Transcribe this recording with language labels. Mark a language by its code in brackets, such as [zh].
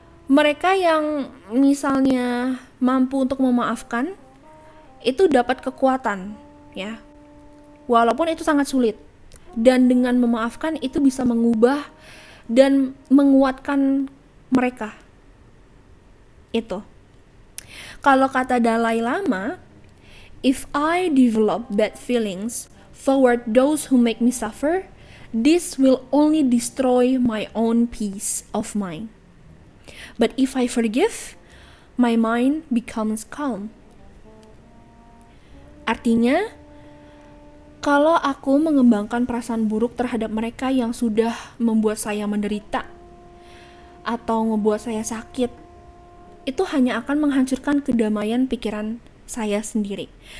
[id] Mereka yang misalnya mampu untuk memaafkan, itu dapat kekuatan, ya. Walaupun itu sangat sulit. Dan dengan memaafkan itu bisa mengubah dan menguatkan mereka. Itu. Kalau kata [en] Dalai Lama, if I develop bad feelings toward those who make me suffer, this will only destroy my own peace of mind. But if I forgive, my mind becomes calm. [id] Artinya, kalau aku mengembangkan perasaan buruk terhadap mereka yang sudah membuat saya menderita atau membuat saya sakit, itu hanya akan menghancurkan kedamaian pikiran saya sendiri.